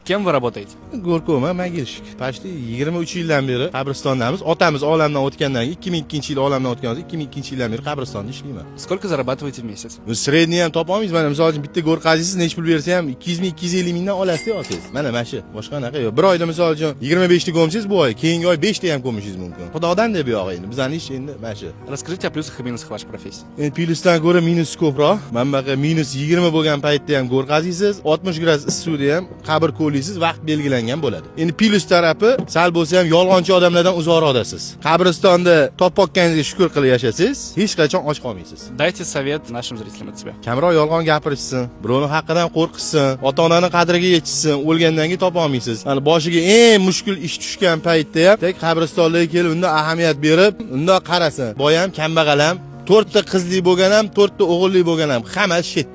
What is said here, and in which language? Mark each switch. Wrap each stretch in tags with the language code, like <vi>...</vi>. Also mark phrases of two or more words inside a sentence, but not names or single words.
<ru>Кем вы работаете?</ru> <uz>Go'rkoma, Magilshik. Почти 23 yildan beri qabristondamiz. Otamiz olamdan o'tgandan keyin 2002-yil olamdan o'tgandan 2002-yildan beri qabristonda ishlayman.</uz> <ru>Сколько зарабатываете в месяц?</ru> <uz>Sredniy ham topa olmaysiz. Mana misol uchun bitta go'r qaziysiz, nech pul bersa ham 200 ming, 250 mingdan olasiz olsangiz. Mana shu. Boshqa qanaqa yo'q. Bir oyda misol uchun 25 ta ko'msangiz bu oy, keyingi oy 5 ta ham ko'mishingiz mumkin. Xudodan deb yo'q endi. Bizning ish endi mana shu.</uz> <ru>Расскажите о плюсах и минусах вашей профессии.</ru> <uz>Endi plyusdan ko'ra minus ko'proq. Mana bunaqa minus 20 bo'lgan paytda ham go'r qaziysiz, 60 gradus issiqda ham qabr ko'laysiz, vaqt belgilangan bo'ladi. Endi plyus tarafi sal bo'lsa ham yolg'onchi odamlardan uzoqroqdasiz. Qabristonda topganingizga shukr qilib yashasangiz, hech qachon och qolmaysiz.</uz> <ru>Дайте совет нашим zрителям от себя.</ru> <uz>Kamroq yolg'on gapirishsin, birovning haqqidan qo'rqishsin, ota-onaning qadriga yetishsin, o'lgandan keyin topa olmaysiz. Mana boshiga eng mushkul ish tushgan paytda ham tek qabristonlarga kelib unda ahamiyat berib, unda qarasin. Boy ham, kambag'al ham, 4 ta qizli bo'lgan ham, 4 ta o'g'illi bo'lgan ham, hammasi shetda.</uz>